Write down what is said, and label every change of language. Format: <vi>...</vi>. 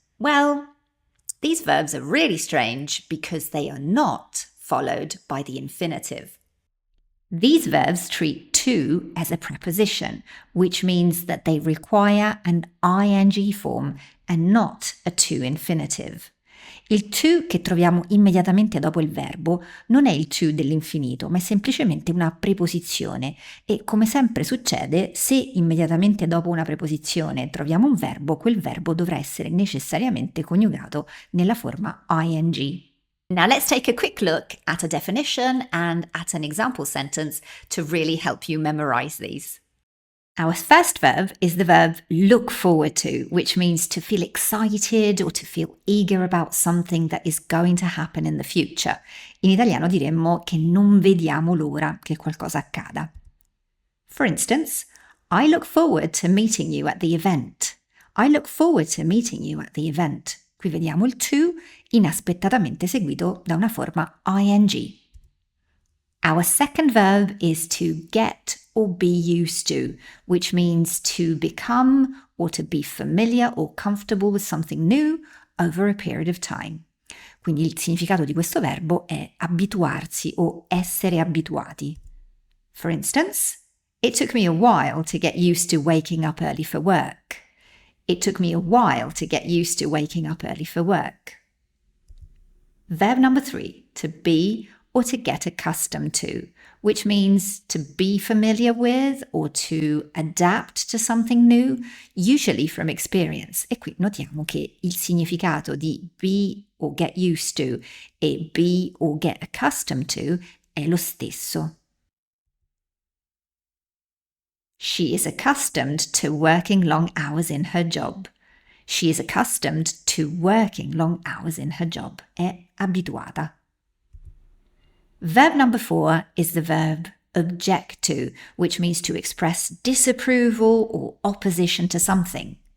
<en>Well, these verbs are really strange because they are not followed by the infinitive. These verbs treat to as a preposition, which means that they require an ing form and not a to infinitive.</en> <it>Il to che troviamo immediatamente dopo il verbo non è il to dell'infinito, ma è semplicemente una preposizione e, come sempre succede, se immediatamente dopo una preposizione troviamo un verbo, quel verbo dovrà essere necessariamente coniugato nella forma ing.</it> <en>Now let's take a quick look at a definition and at an example sentence to really help you memorize these. Our first verb is the verb look forward to, which means to feel excited or to feel eager about something that is going to happen in the future.</en> <it>In italiano diremmo che non vediamo l'ora che qualcosa accada.</it> <en>For instance, I look forward to meeting you at the event. I look forward to meeting you at the event.</en> <it>Qui vediamo il to inaspettatamente seguito da una forma ing.</it> <en>Our second verb is to get or be used to, which means to become or to be familiar or comfortable with something new over a period of time.</en> <it>Quindi il significato di questo verbo è abituarsi o essere abituati.</it> <en>For instance, it took me a while to get used to waking up early for work. It took me a while to get used to waking up early for work. Verb number 3, to be or to get accustomed to, which means to be familiar with or to adapt to something new, usually from experience.</en> <it>E qui notiamo che il significato di be or get used to e be or get accustomed to è lo stesso.</it> <en>She is accustomed to working long hours in her job. She is accustomed to working long hours in her job.</en> <it>È abituata.</it> <en>Verb number 4 is the verb object to, which means to express disapproval or opposition to something.</en>